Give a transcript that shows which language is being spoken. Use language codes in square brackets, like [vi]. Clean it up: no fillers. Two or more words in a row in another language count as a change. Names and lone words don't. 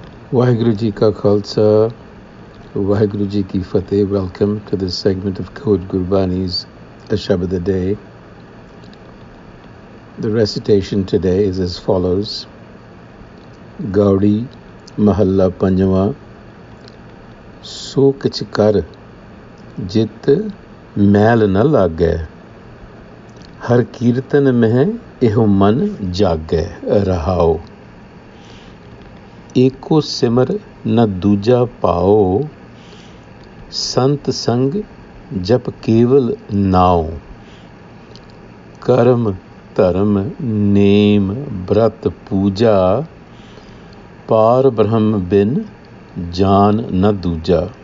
[pa] ਵਾਹਿਗੁਰੂ ਜੀ ਕਾ ਖ਼ਾਲਸਾ, ਵਾਹਿਗੁਰੂ ਜੀ ਕੀ ਫ਼ਤਿਹ. [en] Welcome to this segment of Code Gurbani's a-sabad-a-day. The recitation today is as follows. [pa] ਗਉੜੀ ਮਹਲਾ ਪੰਜਵਾ, ਸੋ ਕਿਛ ਕਰ ਜਿਤ ਮੈਲ ਨ ਲਾਗੈ, ਹਰ ਕੀਰਤਨ ਮਹ ਏਹੋ ਮਨ ਜਾਗੇ ਰਹਾਉ, ਏਕੋ ਸਿਮਰ ਨ ਦੂਜਾ ਪਾਓ, ਸੰਤ ਸੰਗ ਜਪ ਕੇਵਲ ਨਾਓ, ਕਰਮ ਧਰਮ ਨੇਮ ਵ੍ਰਤ ਪੂਜਾ, ਪਾਰ ਬ੍ਰਹਮ ਬਿਨ ਜਾਨ ਨ ਦੂਜਾ,